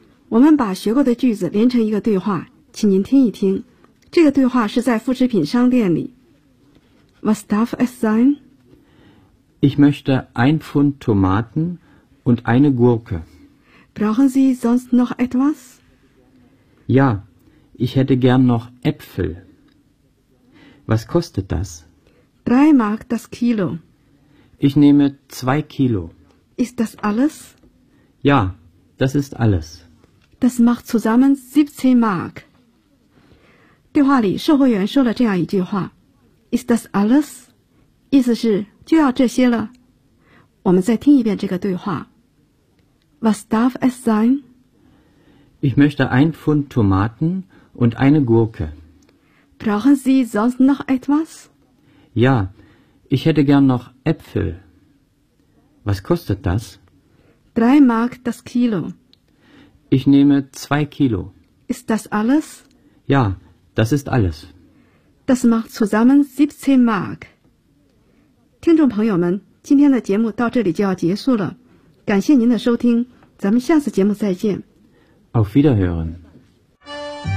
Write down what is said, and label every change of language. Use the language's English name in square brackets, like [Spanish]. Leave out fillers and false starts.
[Chinese] 我们把学过的句子连成一个对话，请您听一听。这个对话是在副食品商店里。 [German] Was darf es sein? Ich möchte ein Pfund Tomaten und eine Gurke. Brauchen Sie sonst noch etwas? Ja, ich hätte gern noch Äpfel. Was kostet das? 3 Mark das Kilo. Ich nehme 2 Kilo. Ist das alles? Ja, das ist alles. Das macht zusammen 17 Mark. [Chinese] 对话里售货员说了这样一句话 [German] Is that alles? [Chinese] 意思是就要这些了。我们再听一遍这个对话。 [German] Was darf es sein? Ich möchte 1 Pfund Tomaten und eine Gurke. Brauchen Sie sonst noch etwas? Ja, ich hätte gern noch Äpfel. Was kostet das? 3 Mark das Kilo. Ich nehme 2 Kilo. Ist das alles? Ja, das ist alles. Das macht zusammen 17 Mark. [Chinese] 听众朋友们，今天的节目到这里就要结束了。感谢您的收听，咱们下次节目再见。 [German] Auf Wiederhören。